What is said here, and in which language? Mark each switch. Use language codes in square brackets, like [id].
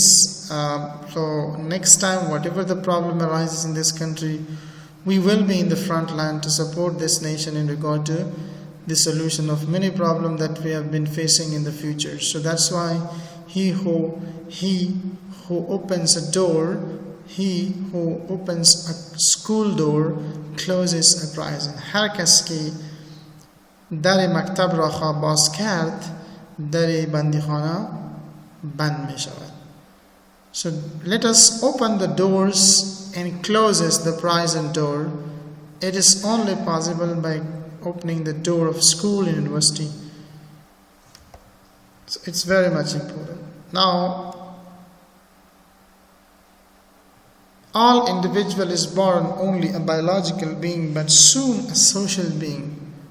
[en] So next time whatever the problem arises in this country, we will be in the front line to support this nation in regard to the solution of many problems that we have been facing in the future. So that's why he who opens a door, he who opens a school door closes a prison. [fa] هر کس که در مکتب را خواه باز کرد، در بندیخانه بند می شود. [en] So let us open the doors and closes the prison door. It is only possible by opening the door of school and university. So it's very much important. Now, all individual is born only a biological being, but soon a social being.